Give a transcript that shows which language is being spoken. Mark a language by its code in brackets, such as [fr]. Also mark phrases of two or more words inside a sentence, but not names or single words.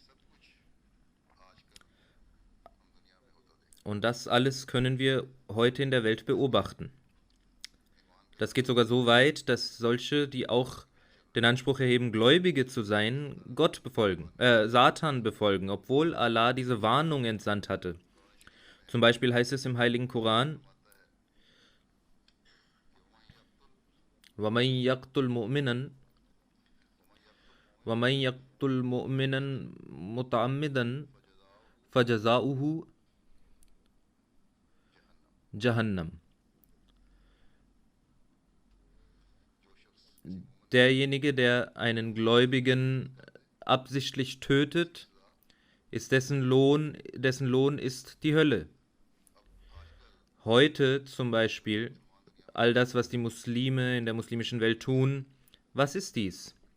[de] Und das alles können wir heute in der Welt beobachten. Das geht sogar so weit, dass solche, die auch den Anspruch erheben, Gläubige zu sein, Satan befolgen, obwohl Allah diese Warnung entsandt hatte. Zum Beispiel heißt es im Heiligen Koran: [ar] وَمَنْ يَقْتُلْ مُؤْمِنًا مُتَعَمِّدًا فَجَزَاؤُهُ Jahannam. [de] Derjenige, der einen Gläubigen absichtlich tötet, dessen Lohn ist die Hölle. Heute zum Beispiel, all das, was die Muslime in der muslimischen Welt tun, was ist dies?